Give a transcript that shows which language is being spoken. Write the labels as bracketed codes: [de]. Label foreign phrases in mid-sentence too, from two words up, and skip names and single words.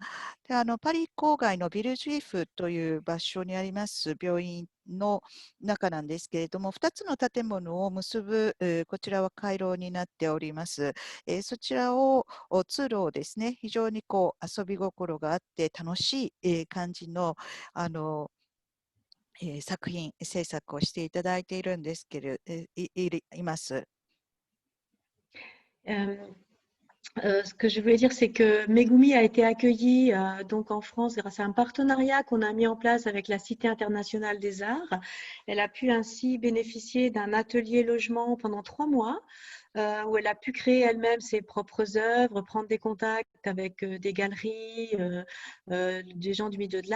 [ja] でパリ郊外のビルジュイフという場所にあります病院の中なんですけれども、2つの建物を結ぶ、こちらは回廊になっております。そちらを通路をですね、非常にこう遊び心があって楽しい、感じの作品制作をしていただいているんですけれいます。 [fr] Ce que je voulais dire, c'est que Megumi a été accueillie donc en France grâce à un partenariat qu'on a mis en place avec la Cité internationale des arts. Elle a pu ainsi bénéficier d'un atelier logement pendant 3 mois où elle a pu créer elle-même ses propres œuvres, prendre des contacts avec des galeries, des gens du milieu de l'art.